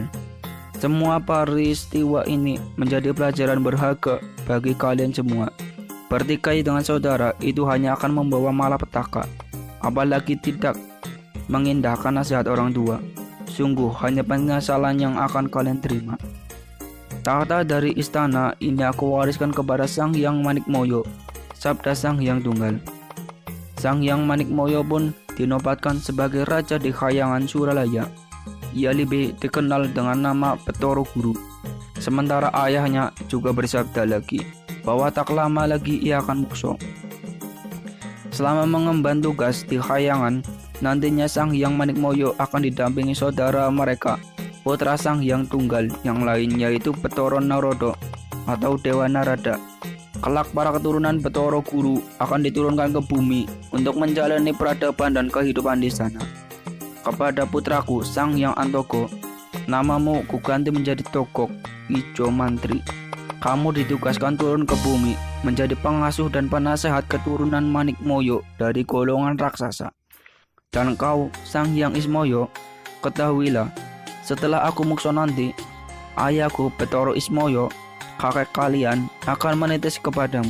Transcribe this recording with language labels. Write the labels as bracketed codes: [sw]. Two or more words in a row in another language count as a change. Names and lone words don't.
[id] "Semua peristiwa ini menjadi pelajaran berharga bagi kalian semua. Bertikai dengan saudara itu hanya akan membawa malapetaka, apalagi tidak mengindahkan nasihat orang tua. Sungguh hanya penyesalan yang akan kalian terima. Tahta dari istana ini aku wariskan kepada Sang Hyang Manikmoyo," sabda Sang Hyang Tunggal. Sang Hyang Manikmoyo pun dinobatkan sebagai raja di Khayangan Suralaya. Ia lebih dikenal dengan nama Betoro Guru. Sementara ayahnya juga bersabda lagi bahwa tak lama lagi ia akan mukso. Selama mengemban tugas di Khayangan, nantinya Sang Hyang Manikmoyo akan didampingi saudara mereka, putra Sang Hyang Tunggal yang lain, yaitu Betoro Narodo atau Dewa Narada. Kelak para keturunan Betoro Guru akan diturunkan ke bumi untuk menjalani peradaban dan kehidupan di sana. "Kepada putraku Sang Hyang Antogo, namamu kuganti menjadi Togok Ijo Mantri. Kamu ditugaskan turun ke bumi menjadi pengasuh dan penasehat keturunan Manikmoyo dari golongan raksasa. Dan kau Sang Hyang Ismoyo, ketahuilah, setelah aku mukso nanti, ayahku Betoro Ismoyo, kakek kalian, akan menitis kepadamu."